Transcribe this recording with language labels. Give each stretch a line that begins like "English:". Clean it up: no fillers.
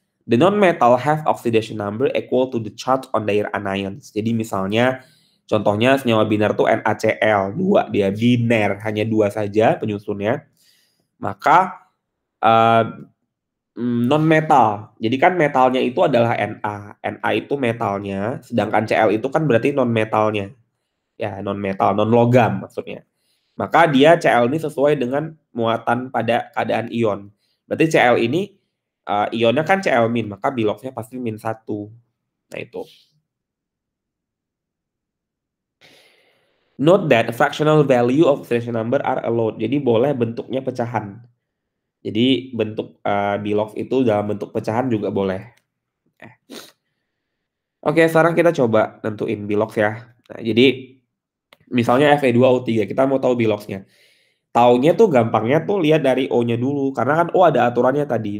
English: The non-metal have oxidation number equal to the charge on their anions.
Indonesian: Jadi misalnya contohnya senyawa biner tuh NaCl 2, dia biner hanya 2 saja penyusunnya. Maka non-metal. Jadi kan metalnya itu adalah Na. Na itu metalnya, sedangkan Cl itu kan berarti non-metalnya. Ya, non-metal, non-logam maksudnya. Maka dia Cl ini sesuai dengan muatan pada keadaan ion. Berarti Cl ini ionnya kan Cl min, maka Biloxnya pasti min 1. Nah itu.
English: Note that fractional value of oxidation number are allowed.
Indonesian: Jadi boleh bentuknya pecahan. Jadi bentuk Bilox itu dalam bentuk pecahan juga boleh. Oke, sekarang kita coba tentuin Bilox ya. Nah, jadi misalnya Fe2O3, kita mau tahu Biloxnya. Taunya tuh gampangnya tuh lihat dari O-nya dulu. Karena kan O ada aturannya tadi.